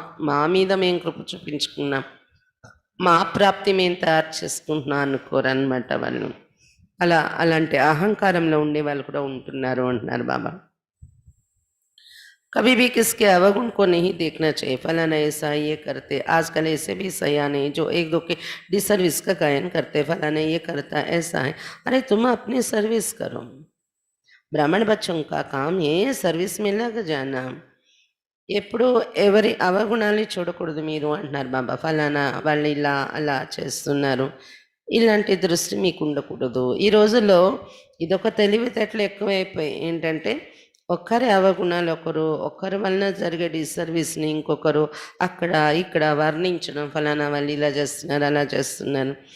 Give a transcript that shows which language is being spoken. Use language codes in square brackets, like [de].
[te] మా మీద మేము కృప చూపించుకున్నాం, మా ప్రాప్తి మేము తయారు చేసుకుంటున్నాం అనుకోరన్నమాట వాళ్ళు. అలాంటి అహంకారంలో ఉండే వాళ్ళు కూడా ఉంటున్నారు అంటున్నారు బాబా. [hi] कभी भी किसके अवगुण को नहीं देखना चाहिए. फलाना ऐसा ये करते, आजकल ऐसे भी सया नहीं जो एक दो के डिसर्विस का गायन करते, फलाना ये करता ऐसा है. अरे तुम अपनी सर्विस करो. ब्राह्मण बच्चों का काम ये सर्विस में लग जाना. [te] ఎప్పుడు ఎవరి అవగుణాన్ని చూడకూడదు మీరు అంటున్నారు బాబా. ఫలానా వాళ్ళు ఇలా అలా చేస్తున్నారు, ఇలాంటి దృష్టి మీకు ఉండకూడదు. ఈ రోజుల్లో ఇదొక తెలివితేటలు ఎక్కువైపోయి ఏంటంటే ఒక్కరి అవగుణాలు ఒక్కరి వలన జరిగే డిసర్వీస్ని ఇంకొకరు అక్కడ ఇక్కడ వర్ణించడం, ఫలానా వాళ్ళు ఇలా చేస్తున్నారు అలా చేస్తున్నారు.